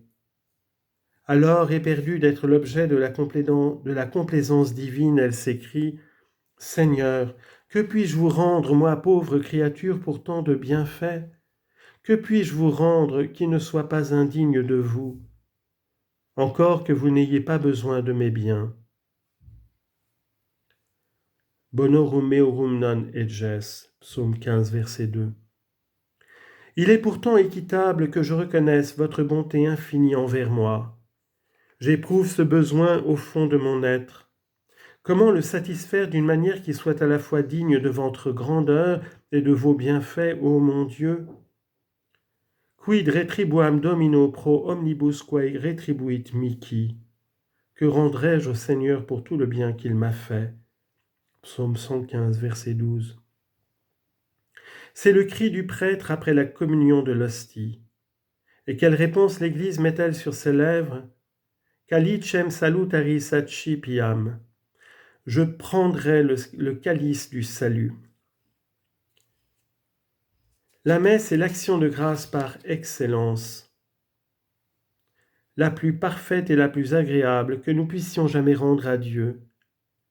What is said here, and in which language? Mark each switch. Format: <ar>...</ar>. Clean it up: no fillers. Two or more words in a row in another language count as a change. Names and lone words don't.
<fr>Alors, éperdue d'être l'objet de la complaisance divine, elle s'écrie « Seigneur, que puis-je vous rendre, moi pauvre créature pour tant de bienfaits ? Que puis-je vous rendre qui ne soit pas indigne de vous ? Encore que vous n'ayez pas besoin de mes biens.</fr> <la>» Bonorum meorum non eges,</la> <fr>psaume 15, verset 2. Il est pourtant équitable que je reconnaisse votre bonté infinie envers moi. J'éprouve ce besoin au fond de mon être. Comment le satisfaire d'une manière qui soit à la fois digne de votre grandeur et de vos bienfaits, ô mon Dieu ?</fr> <la>Quid retribuam Domino pro omnibus quae retribuit mihi.</la> <fr>Que rendrai-je au Seigneur pour tout le bien qu'il m'a fait ? Psaume 115, verset 12. C'est le cri du prêtre après la communion de l'hostie. Et quelle réponse l'Église met-elle sur ses lèvres ?</fr> <la>Calicem salutaris accipiam.</la> <fr>Je prendrai le calice du salut. La messe est l'action de grâce par excellence, la plus parfaite et la plus agréable que nous puissions jamais rendre à Dieu.</fr>